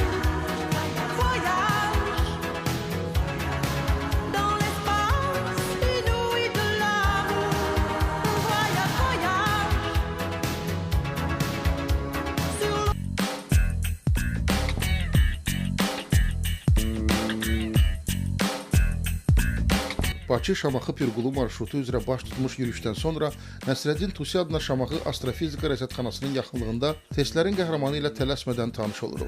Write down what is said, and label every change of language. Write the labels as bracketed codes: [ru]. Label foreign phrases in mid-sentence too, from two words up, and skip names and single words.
[fr] Voyage dans l'espace inouï de l'amour. Voyage, voyage sur [az] Bakı-Şamaxı Pirqulu marşrutu üzrə baş tutmuş yürüyüşdən sonra Nəsrəddin Tusi adına Şamaxı Astrofizika Rəsədxanasının yaxınlığında testlərin qəhrəmanı ilə tələsmədən tanış oluruq.